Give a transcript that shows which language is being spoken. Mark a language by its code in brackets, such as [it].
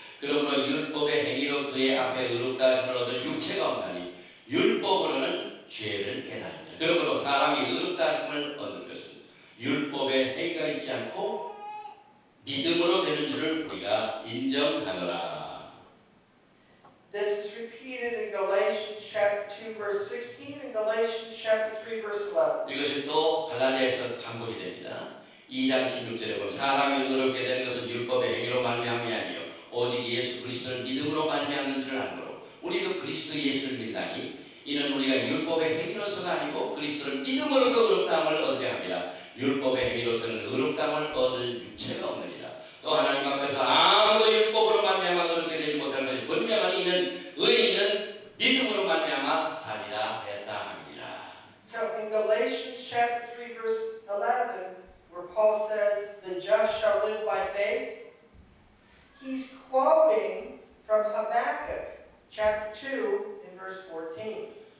[ko] 그러므로 율법의 행위로 그의 앞에 의롭다 하심을 얻을 육체가 없나니 율법으로는 죄를 깨달으라. 그러므로 사람이 의롭다 하심을 얻는 것은 율법의 행위가 있지 않고 믿음으로 되는 줄을 우리가 인정하노라. [en] This is repeated in Galatians chapter 2 verse 16 and Galatians chapter 3 verse 11. [ko] 이것이 또 갈라디아에서 반복이 됩니다. 2장 16절에 보면 사람이 의롭게 되는 것은 율법의 행위로 말미암이 아니요 오직 예수 그리스도를 믿음으로 말미암는 줄 알므로 우리도 그리스도 예수를 믿나니 이는 우리가 율법의 행위로서가 아니고 그리스도를 믿음으로써 의롭다함을 얻게 합니다. 율법의 행위로서는 의롭다함을 얻을 육체가 없느니라. 또 하나님 앞에서 아무도 율법으로 말미암아 의롭게 되지 못할 것이 분명하니 이는 의인은 믿음으로 말미암아 살리라 하였다 합니다. [en] So in Galatians chapter 3 verse 11, where Paul says, the just shall live by faith, he's quoting from Habakkuk chapter 2 in verse 14.